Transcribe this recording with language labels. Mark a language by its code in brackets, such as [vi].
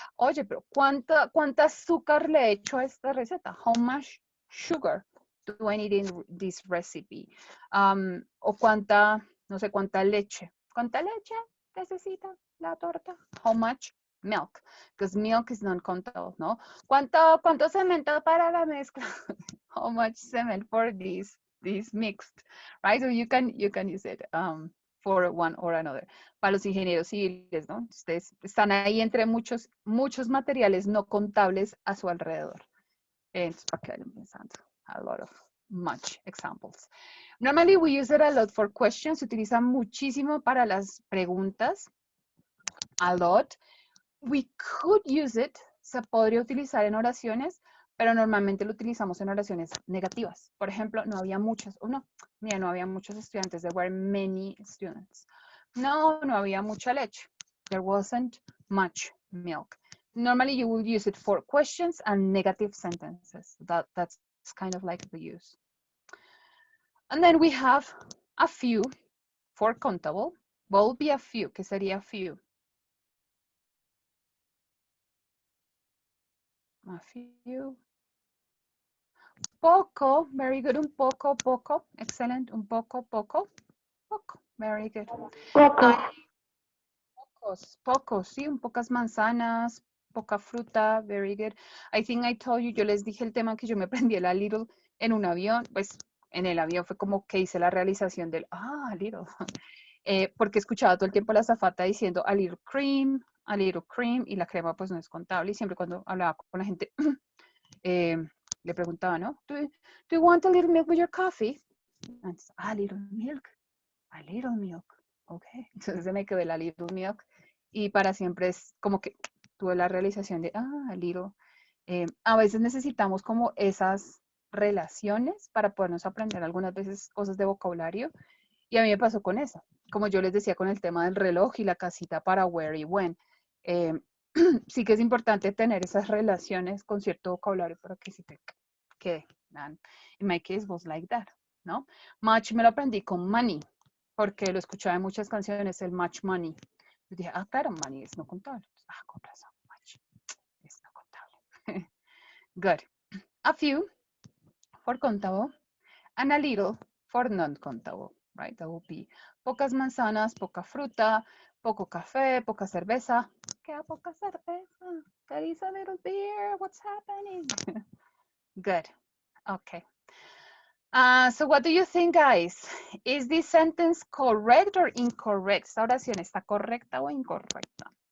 [es] Oye, pero ¿cuánta azúcar le he hecho a esta receta? [en] How much sugar do I need in this recipe? [es] O cuánta, no sé, cuánta leche. ¿Cuánta leche necesita la torta? [en] How much milk? Because milk is non-countable, ¿no? [es] ¿Cuánto cemento para la mezcla? [en] How much cement for this mixed, right? So you can use it for one or another. [es] Para los ingenieros civiles, ¿no? Ustedes están ahí entre muchos materiales no contables a su alrededor. Entonces, para que vayan pensando. [en] A lot of much examples. Normally we use it a lot for questions. [es] Se utiliza muchísimo para las preguntas. [en] A lot. We could use it. [es] Se podría utilizar en oraciones, pero normalmente lo utilizamos en oraciones negativas. Por ejemplo, no había muchos, o no, mira, no había muchos estudiantes. [en] There were many students. [es] No había mucha leche. [en] There wasn't much milk. Normally you would use it for questions and negative sentences. That's kind of like the use. And then we have a few for countable. What will be a few? [es] ¿Qué sería few? [en] A few. Poco, very good. [es] Un poco, excellent. Un poco, very good. Poco. Pocos, sí, un pocas manzanas, poca fruta, very good. [en] I think I told you, [es] yo les dije el tema que yo me aprendí la little en un avión, pues en el avión fue como que hice la realización del, little, porque escuchaba todo el tiempo a la azafata diciendo a little cream, y la crema pues no es contable, y siempre cuando hablaba con la gente, le preguntaba, ¿no? [en] Do you want a little milk with your coffee? And a little milk, ok. [es] Entonces se me quedó la little milk, y para siempre es como que tuve la realización de, little. A veces necesitamos como esas relaciones para podernos aprender algunas veces cosas de vocabulario, y a mí me pasó con eso, como yo les decía con el tema del reloj y la casita para where y when. Sí que es importante tener esas relaciones con cierto vocabulario para que se te quede. [en] And in my case was like that, ¿no? [es] Much me lo aprendí con money, porque lo escuchaba en muchas canciones, el much money. Yo dije, claro, money es no contable. Con razón, much es no contable. Good. [en] A few for countable and a little for non-countable, right? That will be [es] pocas manzanas, poca fruta, poco café, poca cerveza. ¿Qué poca cerveza? [en] There is a little beer. What's happening? Good. Okay. So what do you think, guys? Is this sentence correct or incorrect? [es] ¿Esta oración está correcta o incorrecta?